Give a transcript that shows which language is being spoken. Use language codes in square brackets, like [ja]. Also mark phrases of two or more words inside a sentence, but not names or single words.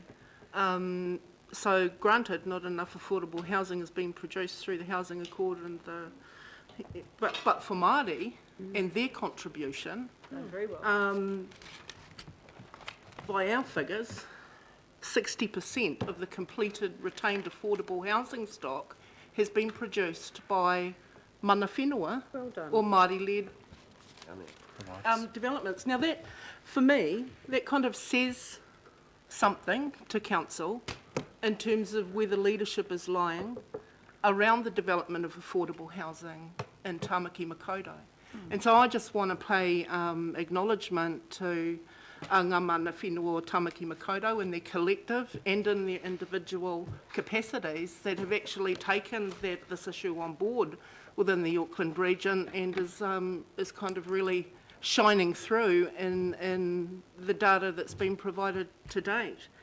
[en] So granted, not enough affordable housing has been produced through the Housing Accord and but for Māori and their contribution, Very well. by our figures, 60% of the completed retained affordable housing stock has been produced by [mi] mana whenua [en] or Māori-led developments. Now that, for me, that kind of says something to council in terms of where the leadership is lying around the development of affordable housing in Tamaki Makaurau. And so I just want to pay acknowledgement to [mi] ngā mana whenua o Tamaki Makaurau [en] and their collective and in their individual capacities that have actually taken this issue on board within the Auckland region and is kind of really shining through in the data that's been provided to date.